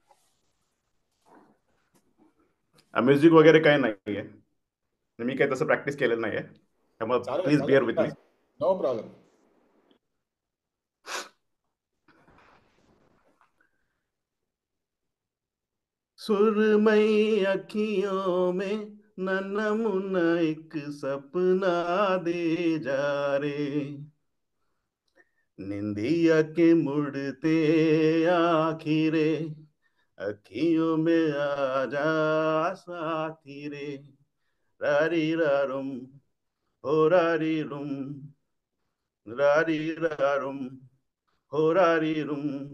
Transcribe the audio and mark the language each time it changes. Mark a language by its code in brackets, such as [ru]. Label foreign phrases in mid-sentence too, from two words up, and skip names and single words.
[mr] म्युझिक वगैरे काही नाहीये, मी काही तसं प्रॅक्टिस केलेलं नाहीये, त्यामुळे [en] please bear with me. no problem. [hi] सुरमई अखियों में नन्हा मुन्ना एक सपना दे जा रे, निंदिया के मुड़ते आखिरे अखियों में आ जा साथी रे, रारी रारुम हो रारी रुम, रारी रारुम हो रारी रुम.